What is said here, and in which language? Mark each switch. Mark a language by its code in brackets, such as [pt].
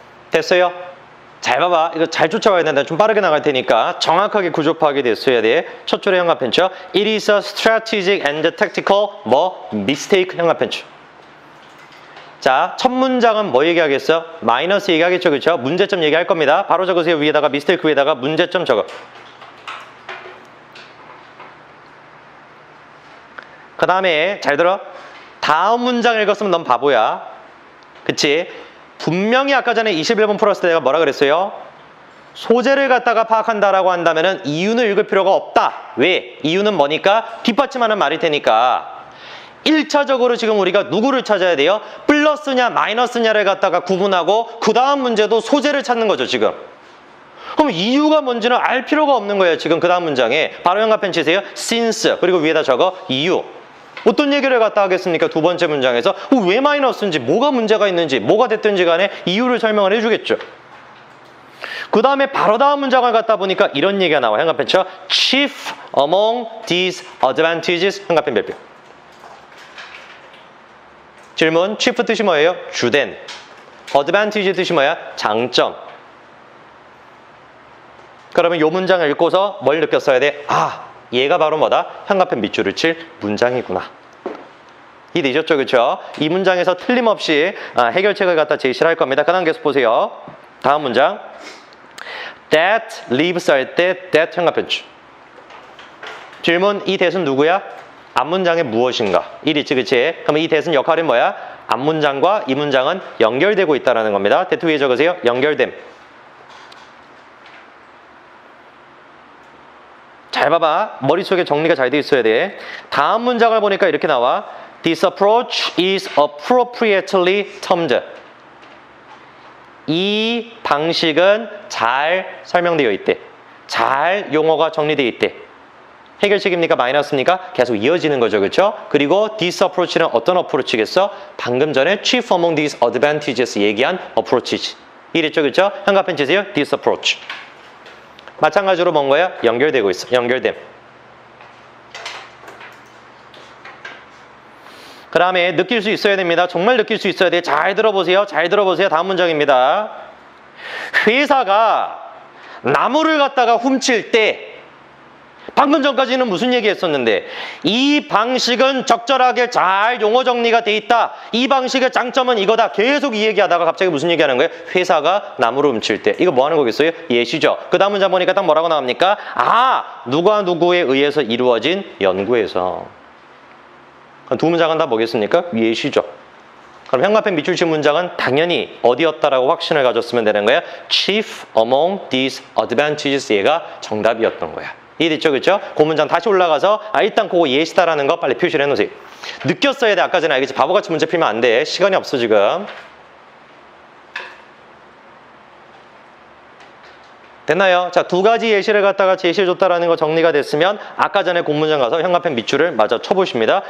[ko] 됐어요? 잘 봐봐. 이거 잘 쫓아와야 된다. 좀 빠르게 나갈 테니까 정확하게 구조 파악이 됐어야 돼. 첫 줄의 현관펜 쳐. [en] It is a strategic and tactical mistake [ko] 현관펜 쳐. 자, 첫 문장은 뭐 얘기하겠어? 마이너스 얘기하겠죠, 그렇죠? 문제점 얘기할 겁니다. 바로 적으세요. 위에다가 mistake 위에다가 문제점 적어. 그 다음에 잘 들어. 다음 문장 읽었으면 넌 바보야. 그치? 분명히 아까 전에 21번 풀었을 때 내가 뭐라 그랬어요? 소재를 갖다가 파악한다라고 한다면은 이유는 읽을 필요가 없다. 왜? 이유는 뭐니까? 뒷받침하는 말일 테니까. 1차적으로 지금 우리가 누구를 찾아야 돼요? 플러스냐 마이너스냐를 갖다가 구분하고 그 다음 문제도 소재를 찾는 거죠, 지금. 그럼 이유가 뭔지는 알 필요가 없는 거예요. 지금 그 다음 문장에. 바로 형광펜 치세요. since. 그리고 위에다 적어 이유. 어떤 얘기를 갖다 하겠습니까? 두 번째 문장에서 왜 마이너스인지, 뭐가 문제가 있는지, 뭐가 됐든지 간에 이유를 설명을 해주겠죠. 그 다음에 바로 다음 문장을 갖다 보니까 이런 얘기가 나와. 형광펜 쳐. [en] chief among these advantages. [ko] 형광펜 별표. 질문. chief 뜻이 뭐예요? 주된. advantage 뜻이 뭐야? 장점. 그러면 이 문장을 읽고서 뭘 느꼈어야 돼? 아, 얘가 바로 뭐다? 형광펜 밑줄을 칠 문장이구나. 이해되셨죠? 그렇죠? 이 문장에서 틀림없이 해결책을 갖다 제시를 할 겁니다. 그 다음 계속 보세요. 다음 문장. [en] that leaves [ko] 할 때 that 형광펜 줄. 질문. 이 that은 누구야? 앞문장에 무엇인가? 이리지, 그치? 그럼 이 that은 역할이 뭐야? 앞문장과 이 문장은 연결되고 있다는 겁니다. that 위에 적으세요. 연결됨. 잘 봐봐. 머릿속에 정리가 잘 돼 있어야 돼. 다음 문장을 보니까 이렇게 나와. [en] This approach is appropriately termed. [ko] 이 방식은 잘 설명되어 있대. 잘 용어가 정리되어 있대. 해결책입니까? 마이너스입니까? 계속 이어지는 거죠. 그렇죠? 그리고 this approach는 어떤 어프로치겠어? 방금 전에 [en] chief among these advantages [ko] 얘기한 approach. 이랬죠. 그렇죠? 형광펜 치세요. this approach. 마찬가지로 뭔 거야? 연결되고 있어. 연결됨. 그 다음에 느낄 수 있어야 됩니다. 정말 느낄 수 있어야 돼. 잘 들어보세요. 잘 들어보세요. 다음 문장입니다. 회사가 나무를 갖다가 훔칠 때 방금 전까지는 무슨 얘기 했었는데 이 방식은 적절하게 잘 용어 정리가 돼 있다. 이 방식의 장점은 이거다. 계속 이 얘기하다가 갑자기 무슨 얘기하는 거예요? 회사가 나무를 훔칠 때. 이거 뭐 하는 거겠어요? 예시죠. 그 다음 문장 보니까 딱 뭐라고 나옵니까? 아, 누가 누구에 의해서 이루어진 연구에서. 두 문장은 다 뭐겠습니까? 예시죠. 그럼 형광펜 밑줄 친 문장은 당연히 어디였다라고 확신을 가졌으면 되는 거야. [en] Chief among these advantages [ko] 얘가 정답이었던 거야. 이해됐죠? 그렇죠? 그 문장 다시 올라가서 일단 그거 예시다라는 거 빨리 표시를 해놓으세요. 느꼈어야 돼. 아까 전에 알겠지? 바보같이 문제 풀면 안 돼. 시간이 없어 지금. 됐나요? 자, 두 가지 예시를 갖다가 제시해줬다라는 거 정리가 됐으면 아까 전에 공문장 가서 형광펜 밑줄을 마저 쳐보십니다.